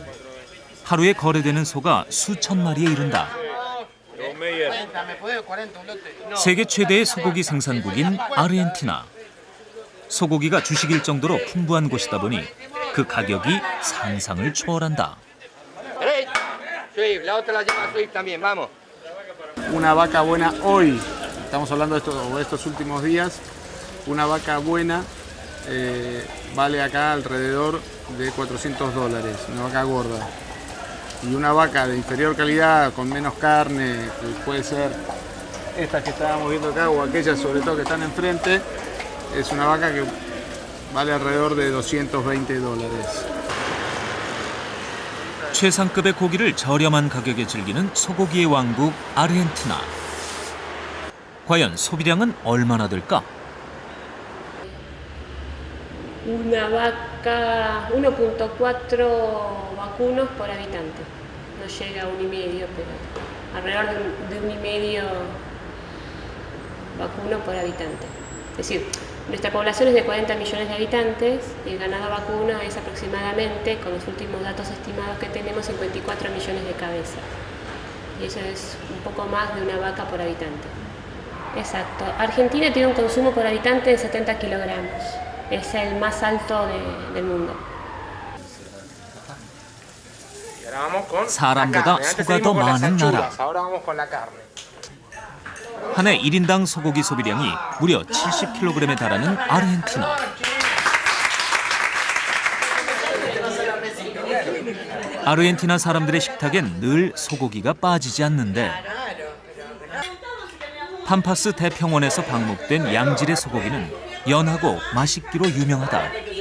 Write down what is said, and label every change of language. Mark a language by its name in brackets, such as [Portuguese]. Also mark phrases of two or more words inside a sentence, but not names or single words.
[Korean] 하루에 거래되는 소가 수천 마리에 이른다. 세계 최대의 소고기 생산국인 아르헨티나. 소고기가 주식일 정도로 풍부한 곳이다 보니 그 가격이 상상을 초월한다. [Spanish] Una vaca buena hoy, estamos hablando de estos últimos días, una vaca buena vale acá alrededor de $400, una vaca gorda. Y una vaca de inferior calidad, con menos carne, que puede ser estas que estábamos viendo acá o aquellas sobre todo que están enfrente, es una vaca que vale alrededor de $220. [Korean] 최상급의 고기를 저렴한 가격에 즐기는 소고기의 왕국 아르헨티나. 과연 소비량은 얼마나 될까? [Spanish] Una vaca, 1.4 vacunos por habitante. No llega a 1,5, pero alrededor de 1,5 vacuno por habitante. Es decir, nuestra población es de 40 millones de habitantes y el ganado vacuno es aproximadamente, con los últimos datos estimados que tenemos, 54 millones de cabezas. Y eso es un poco más de una vaca por habitante. Exacto. Argentina tiene un consumo por habitante de 70 kilogramos. Es el más alto del mundo. [Korean] 사람보다 소가 더 많은 나라. 한 해 1인당 소고기 소비량이 무려 70kg에 달하는 아르헨티나. 아르헨티나 사람들의 식탁엔 늘 소고기가 빠지지 않는데 팜파스 대평원에서 방목된 양질의 소고기는 연하고 맛있기로 유명하다.